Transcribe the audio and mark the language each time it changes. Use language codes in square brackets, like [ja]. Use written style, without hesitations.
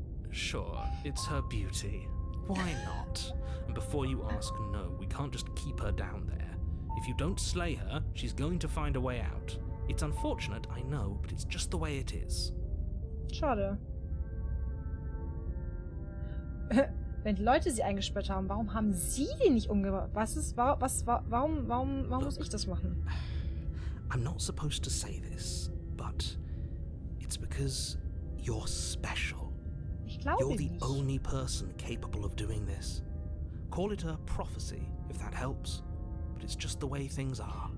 [en] Sure, it's her beauty. Why not? And before you ask, no, we can't just keep her down there. If you don't slay her, she's going to find a way out. It's unfortunate, I know, but it's just the way it is. [de] Schade. Wenn die Leute sie eingesperrt haben, warum haben sie die nicht umgebracht? Warum muss ich das machen? [en] I'm not supposed to say this, but it's because you're special. [de] Ich glaube [en] You're the [de] nicht. [en] only person capable of doing this. Call it a prophecy, if that helps, but it's just the way things are.